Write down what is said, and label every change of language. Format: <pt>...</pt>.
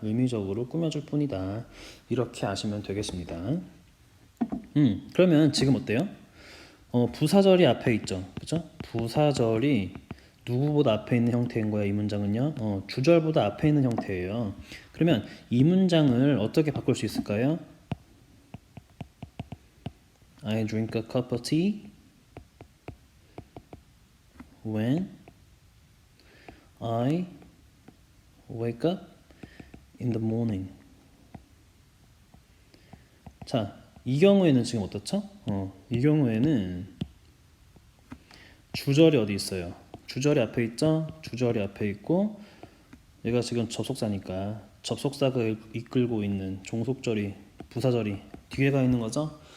<ko>의미적으로 꾸며줄 뿐이다. 이렇게 아시면 되겠습니다. 그러면 지금 어때요? 부사절이 앞에 있죠. 그죠? 부사절이 누구보다 앞에 있는 형태인 거야, 이 문장은요. 주절보다 앞에 있는 형태예요. 그러면 이 문장을 어떻게 바꿀 수 있을까요?</ko> <en>I drink a cup of tea when I wake up in the morning.</en> <ko>자, 이 경우에는 지금 어떻죠? 이 경우에는 주절이 어디 있어요? 주절이 앞에 있죠? 주절이 앞에 있고 얘가 지금 접속사니까 접속사가 이끌고 있는 종속절이 부사절이 뒤에 가 있는 거죠?</ko>